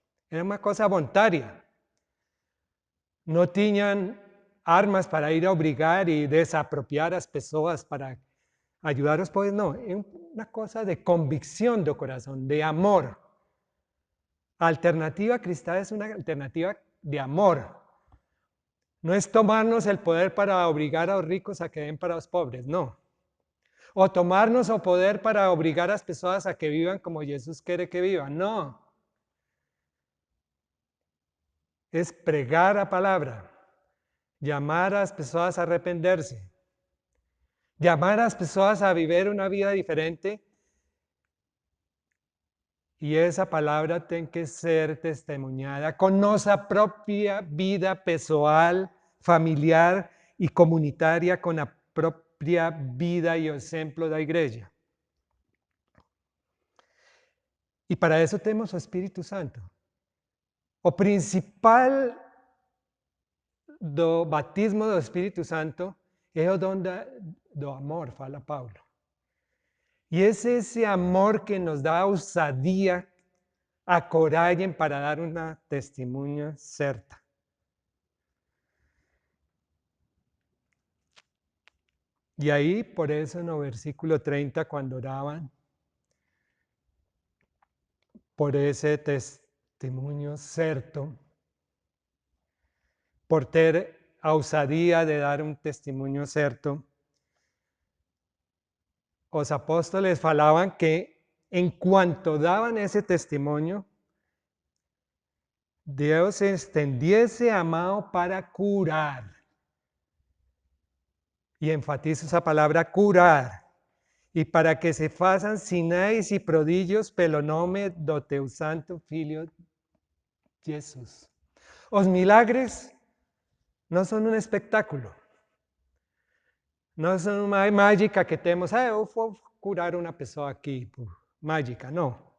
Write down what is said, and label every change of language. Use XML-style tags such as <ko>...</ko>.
<pt>Era uma coisa voluntária. Não tinham armas para ir a obrigar e desapropriar as pessoas para ajudar os pobres, não. É uma coisa de convicção do coração, de amor. A alternativa cristã é uma alternativa de amor.</pt> <es>No es tomarnos el poder para obligar a los ricos a que den para los pobres, no. O tomarnos el poder para obligar a las personas a que vivan como Jesús quiere que vivan, no. Es pregar la palabra, llamar a las personas a arrepentirse, llamar a las personas a vivir una vida diferente. Y esa palabra tiene que ser testimoniada con nuestra propia vida pessoal, familiar y comunitaria, con la propia vida y ejemplo de la iglesia. Y para eso tenemos el Espíritu Santo.</es> <pt>O principal do batismo do Espíritu Santo é o dom do amor, fala Paulo. E é esse amor que nos dá a ousadia, a coragem para dar uma testemunha certa. E aí, por isso, no versículo 30, quando oravam, por esse testemunho certo, por ter a ousadia de dar um testemunho certo,</pt> <es>os apóstoles falaban que en cuanto daban ese testimonio, Dios extendiese a mão para curar. Y enfatizo esa palabra curar.</es> <pt>Y para que se façam sinais y prodigios pelo nome do teu santo Filho Jesus. Os milagres não são um espetáculo. Não são uma mágica que temos, eu vou curar uma pessoa aqui por mágica, não.</pt>